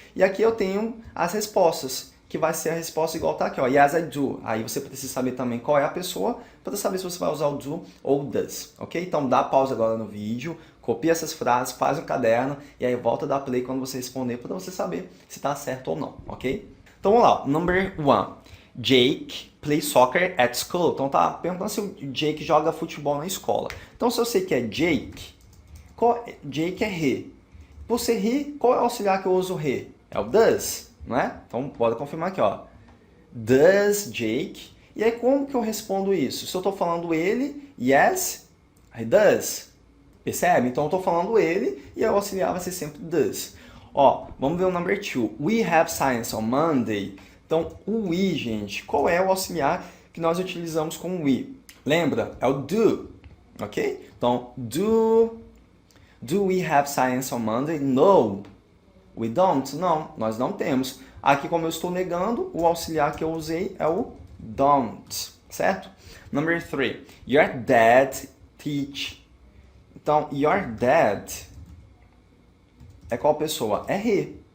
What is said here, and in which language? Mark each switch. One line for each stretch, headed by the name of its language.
Portuguese: E aqui eu tenho as respostas, que vai ser a resposta igual está aqui, ó,
English: yes, I do.
Portuguese: Aí você precisa saber também qual é a pessoa, para saber se você vai usar o do ou does, ok? Então dá pausa agora no vídeo, copia essas frases, faz um caderno, e aí volta a dar play quando você responder, para você saber se está certo ou não, ok? Então vamos lá,
English: number 1. Jake plays soccer at school.
Portuguese: Então tá perguntando se o Jake joga futebol na escola. Então se eu sei que é Jake, Jake é he. Por ser he, qual é o auxiliar que eu uso he? É o does, não é? Então bora confirmar aqui, ó.
English: Does Jake?
Portuguese: E aí como que eu respondo isso? Se eu estou falando ele,
English: yes, he does.
Portuguese: Percebe? Então eu estou falando ele e o auxiliar vai ser sempre does. Ó, vamos ver o
English: number 2. We have science on Monday.
Portuguese: Então o we, gente, qual é o auxiliar que nós utilizamos com o we? Lembra? É o do, ok? Então,
English: do we have science on Monday? No, we don't.
Portuguese: Não, nós não temos. Aqui, como eu estou negando, o auxiliar que eu usei é o don't, certo?
English: Number 3. Your dad teach. Então, your dad
Portuguese: é qual pessoa? É
English: he.